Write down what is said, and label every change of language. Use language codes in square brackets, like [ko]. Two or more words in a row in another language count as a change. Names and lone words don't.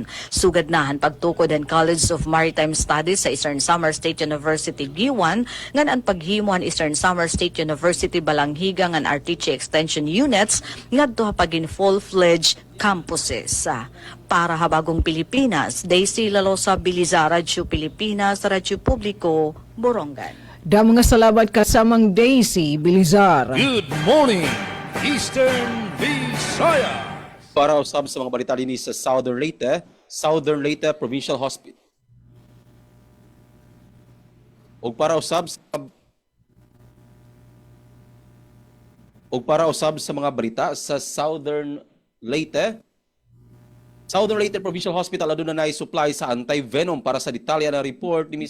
[war] Sugad na han pagtukod ang College of Maritime Studies sa Eastern Samar State University Giwan ngan ang paghimo han Eastern Samar State University Balanghiga ngan RTC Extension Units ngadto ha pagin [en] full-fledged campuses. [war] Para habagong Pilipinas, Daisy Lalosa Bilizar, Radyo Pilipinas, Radyo Publiko, Borongan. Da mga salamat kasamang Daisy Bilizar. [en] Good morning, Eastern Visayas. [ceb] Para usab sa mga balita din sa Southern Leyte Provincial Hospital. Og para usab sa mga balita sa Southern Leyte Provincial Hospital aduna nay supply sa anti-venom para sa detalya na report ni Ms.